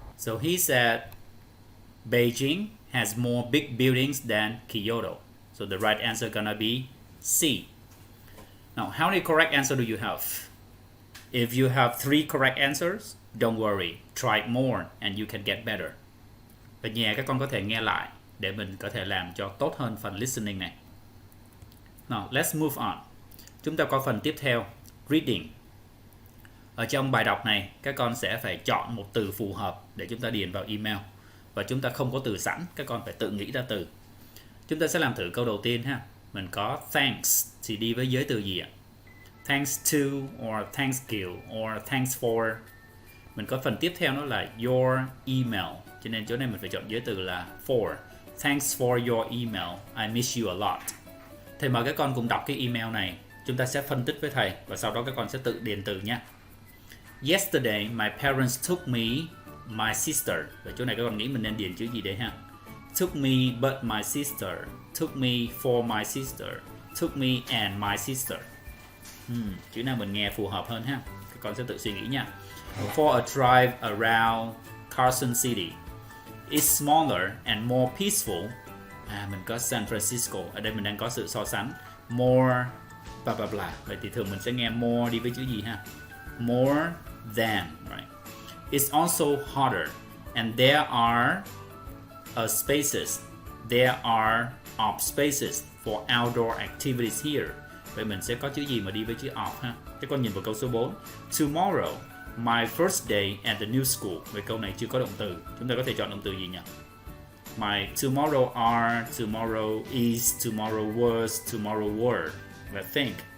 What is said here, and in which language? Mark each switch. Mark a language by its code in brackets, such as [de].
[en] So he said Beijing has more big buildings than Kyoto. So the right answer gonna be C. Now, how many correct answers do you have? If you have 3 correct answers, don't worry, try more and you can get better. [vi] Ở nhà các con có thể nghe lại để mình có thể làm cho tốt hơn phần listening này. [en] Now, let's move on. [vi] Chúng ta có phần tiếp theo, reading. Ở trong bài đọc này, các con sẽ phải chọn một từ phù hợp để chúng ta điền vào email. Và chúng ta không có từ sẵn, các con phải tự nghĩ ra từ. Chúng ta sẽ làm thử câu đầu tiên ha. Mình có thanks thì đi với giới từ gì ạ? [en] Thanks to, or thanks you, or thanks for. [vi] Mình có phần tiếp theo nó là [en] your email. [vi] Cho nên chỗ này mình phải chọn giới từ là for. [en] Thanks for your email. I miss you a lot. [vi] Thầy mời các con cùng đọc cái email này. Chúng ta sẽ phân tích với thầy và sau đó các con sẽ tự điền từ nhé. [en] Yesterday, my parents took me, my sister. [vi] Và chỗ này các con nghĩ mình nên điền chữ gì đấy ha? [en] Took me but my sister. Took me for my sister. Took me and my sister. [vi] Chữ nào mình nghe phù hợp hơn ha? Các con sẽ tự suy nghĩ nha. [en] For a drive around Carson City. It's smaller and more peaceful. [vi] Mình có San Francisco. Ở đây mình đang có sự so sánh. [en] More blah blah blah. [vi] Vậy thì thường mình sẽ nghe more đi với chữ gì ha? [en] More than, right? It's also hotter And there are spaces. There are off spaces for outdoor activities here. [vi] Vậy mình sẽ có chữ gì mà đi với chữ off ha? Các con nhìn vào câu số 4. [en] Tomorrow, my first day at the new school. [vi] Vậy câu này chưa có động từ. Chúng ta có thể chọn động từ gì nhỉ? [en] My tomorrow are, tomorrow is, tomorrow was, tomorrow were. Let's think.